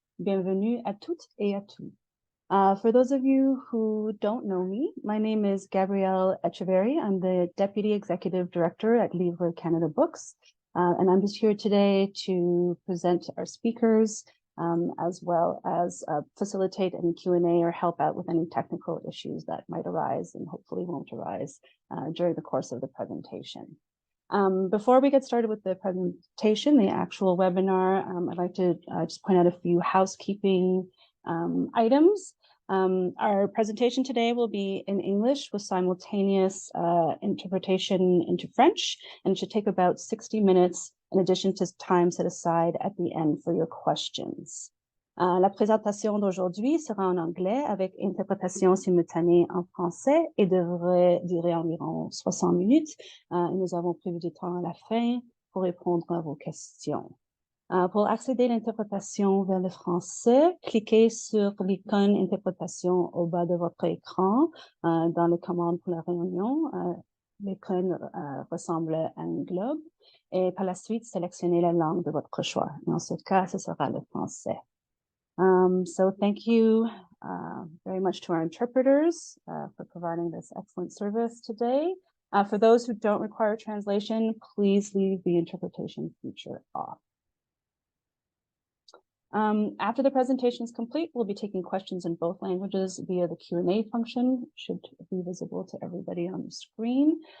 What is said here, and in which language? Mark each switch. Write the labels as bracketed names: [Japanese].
[French] Bienvenue à toutes et à tous. [English] For those of you who don't know me, my name is Gabrielle Echeverry. I'm the Deputy Executive Director at Livre Canada Books, and I'm just here today to present our speakers, as well as facilitate any Q&A or help out with any technical issues that might arise and hopefully won't arise during the course of the presentation. Before we get started with the presentation, the actual webinar, I'd like to just point out a few housekeeping items. Our presentation today will be in English with simultaneous interpretation into French, and it should take about 60 minutes in addition to time set aside at the end for your questions. [French] La présentation d'aujourd'hui sera en anglais avec interprétation simultanée en français et devrait durer environ 60 minutes. Et nous avons prévu du temps à la fin pour répondre à vos questions. Pour accéder à l'interprétation vers le français, cliquez sur l'icône interprétation au bas de votre écran dans les commandes pour la réunion. L'icône ressemble à un globe et par la suite, sélectionnez la langue de votre choix. Dans ce cas, ce sera le français. [English] So thank you very much to our interpreters for providing this excellent service today. For those who don't require translation, please leave the interpretation feature off. After the presentation is complete, we'll be taking questions in both languages via the Q&A function, should be visible to everybody on the screen.